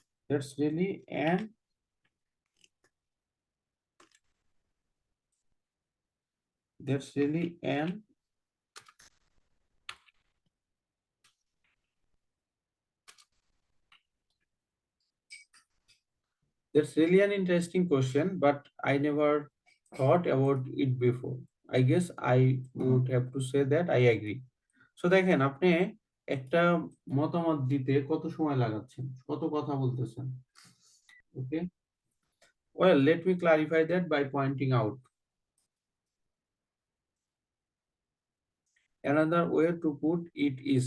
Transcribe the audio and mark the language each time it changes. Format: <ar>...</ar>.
<en>That's really an, that's really an, that's really an interesting question, but I never thought about it before. I guess I would have to say that I agree.</en> <bn>So দেখেন, আপনি একটা মতামত দিতে কত সময় লাগাচ্ছেন, কত কথা বলতেছেন, ওকে।</bn> <en>Well, let me clarify that by pointing out another way to put it is.</en>